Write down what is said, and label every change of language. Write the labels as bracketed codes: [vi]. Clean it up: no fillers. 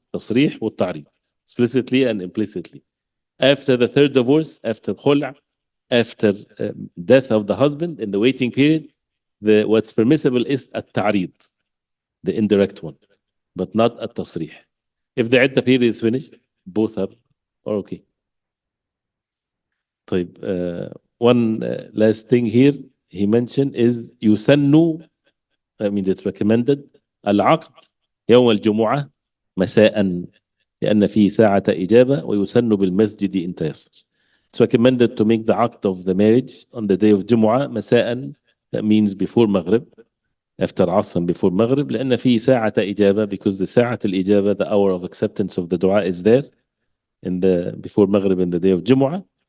[en] تصريح والتعريض explicitly and implicitly. After the third divorce, after خلع, after death of the husband in the waiting period, what's permissible is التعريض, the indirect one, but not التصريح. If the عدة period is finished, both are okay. [ar] طيب, one last thing here he mentioned is يسن, that means it's recommended, العقد يوم الجمعة مساء لأن فيه ساعة إجابة ويسن بالمسجد إن تيسر. [en] It's recommended to make the عقد of the marriage on the day of جمعة مساء, that means before maghrib, after عصر before maghrib, لأن فيه ساعة إجابة, because the ساعة الإجابة, the hour of acceptance of the dua is there in the before maghrib in the day of جمعة.